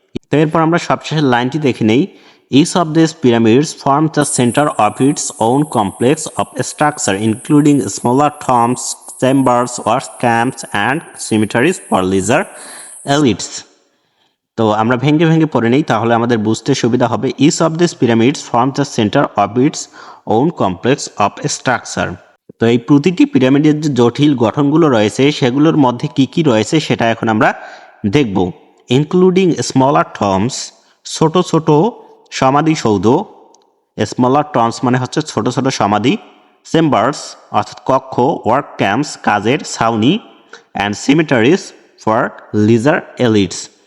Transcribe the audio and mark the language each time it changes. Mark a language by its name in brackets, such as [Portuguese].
[Bangla] তো এরপর আমরা সবশেষের লাইনটি দেখে নেই। [English] Each of these pyramids forms the center of its own complex of structure, including smaller tombs, chambers, work camps, and cemeteries for lesser elites. [Bangla] তো আমরা ভেঙে ভেঙে পড়ে নেই, তাহলে আমাদের বুঝতে সুবিধা হবে। [English] Each of these pyramids forms the center of its own complex of structure. [Bangla] তো এই প্রতিটি পিরামিডের যে জটিল গঠনগুলো রয়েছে সেগুলোর মধ্যে কি কি রয়েছে সেটা এখন আমরা দেখব। [English] including smaller tombs, [Bangla] ছোট ছোট সমাধিসৌধ, স্মলার টম্বস মানে হচ্ছে ছোট ছোট সমাধি, চেম্বার্স অর্থাৎ কক্ষ, ওয়ার্ক ক্যাম্পস কাজের ছাউনি, [English] And cemeteries for leisure elites.